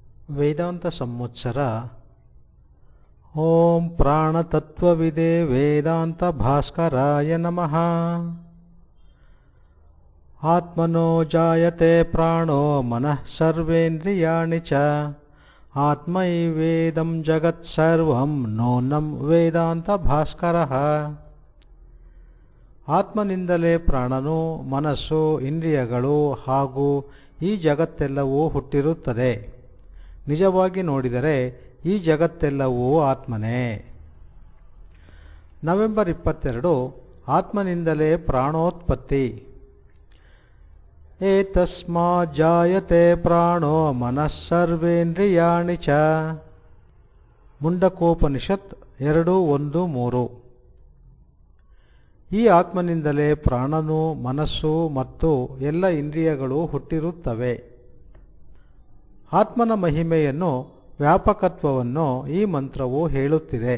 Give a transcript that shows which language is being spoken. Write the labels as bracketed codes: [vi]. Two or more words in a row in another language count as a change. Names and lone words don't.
[sa] ವೇದಾಂತ ಸಂವತ್ಸರ ಓಂ ಪ್ರಾಣತತ್ವವಿದೆ ವೇದಾಂತ ಭಾಸ್ಕರಾಯ ನಮಃ. ಆತ್ಮನೋ ಜಾಯತೆ ಪ್ರಾಣೋ ಮನಃ ಸರ್ವೇಂದ್ರಿಯಾಣಿ ಚ ಆತ್ಮೈವೇದಂ ಜಗತ್ಸರ್ವಂ ನೋನಂ ವೇದಾಂತ ಭಾಸ್ಕರಃ. [kn] ಆತ್ಮನಿಂದಲೇ ಪ್ರಾಣನು, ಮನಸ್ಸು, ಇಂದ್ರಿಯಗಳು ಹಾಗೂ ಈ ಜಗತ್ತೆಲ್ಲವೂ ಹುಟ್ಟಿರುತ್ತದೆ. ನಿಜವಾಗಿ ನೋಡಿದರೆ ಈ ಜಗತ್ತೆಲ್ಲವೂ ಆತ್ಮನೇ. ನವೆಂಬರ್ 22 ಆತ್ಮನಿಂದಲೇ ಪ್ರಾಣೋತ್ಪತ್ತಿ. [sa] ಏತಸ್ಮಾತ್ ಜಾಯತೆ ಪ್ರಾಣೋ ಮನಃ ಸರ್ವೇಂದ್ರಿಯಾಣಿ ಚ. ಮುಂಡಕೋಪನಿಷತ್ 2:1-3. [kn] ಈ ಆತ್ಮನಿಂದಲೇ ಪ್ರಾಣನು, ಮನಸ್ಸು ಮತ್ತು ಎಲ್ಲ ಇಂದ್ರಿಯಗಳು ಹುಟ್ಟಿರುತ್ತವೆ. ಆತ್ಮನ ಮಹಿಮೆಯನ್ನು, ವ್ಯಾಪಕತ್ವವನ್ನು ಈ ಮಂತ್ರವು ಹೇಳುತ್ತಿದೆ.